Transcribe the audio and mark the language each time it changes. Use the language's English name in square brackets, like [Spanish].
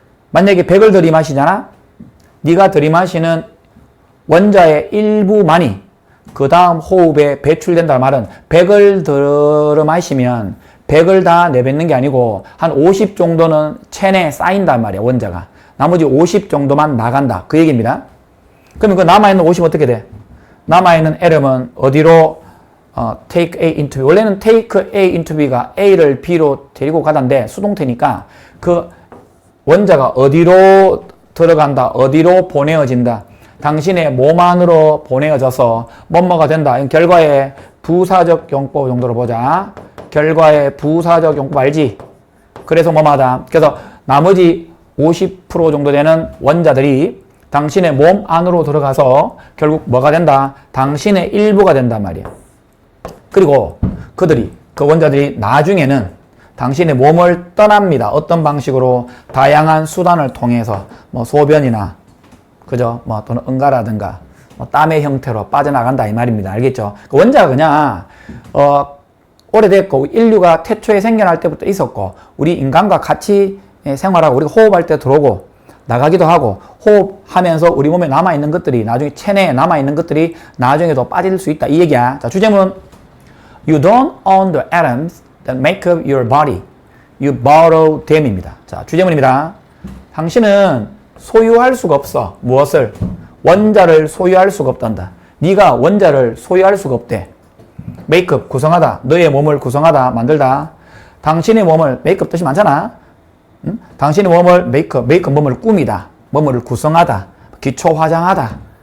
[Korean] 만약에 100을 들이마시잖아. 네가 들이마시는 원자의 일부만이 그 다음 호흡에 배출된다는 말은 100을 들이마시면 100을 다 내뱉는 게 아니고 한 50 정도는 체내에 쌓인단 말이야, 원자가. 나머지 50 정도만 나간다. 그 얘기입니다. 그러면 그 남아있는 50 어떻게 돼? 남아있는 atom은 어디로 take A into B. 원래는 take A into B가 A를 B로 데리고 가던데 수동태니까 그 원자가 어디로 들어간다, 어디로 보내어진다. 당신의 몸 안으로 보내어져서 뭐뭐가 된다. 결과의 부사적 용법 정도로 보자. 결과의 부사적 용법 알지? 그래서 뭐마다. 그래서 나머지 50% 정도 되는 원자들이 당신의 몸 안으로 들어가서 결국 뭐가 된다? 당신의 일부가 된단 말이야. 그리고 그 원자들이 나중에는 당신의 몸을 떠납니다. 어떤 방식으로? 다양한 수단을 통해서 뭐 소변이나 그죠? 뭐 또는 응가라든가 땀의 형태로 빠져나간다 이 말입니다. 알겠죠? 그 원자가 그냥 오래됐고 인류가 태초에 생겨날 때부터 있었고 우리 인간과 같이 생활하고 우리가 호흡할 때 들어오고 나가기도 하고 호흡하면서 우리 몸에 남아있는 것들이 나중에 체내에 남아있는 것들이 나중에도 빠질 수 있다 이 얘기야. 자, 주제문 [English] You don't own the atoms that make up your body. You borrow them입니다. [Korean] 자, 주제문입니다. 당신은 소유할 수가 없어. 무엇을? 원자를 소유할 수가 없단다. 네가 원자를 소유할 수가 없대. 메이크업, 구성하다. 너의 몸을 구성하다, 만들다. 당신의 몸을, 메이크업 뜻이 많잖아. 응? 당신의 몸을 메이크업 몸을 꾸미다. 몸을 구성하다. 기초 화장하다.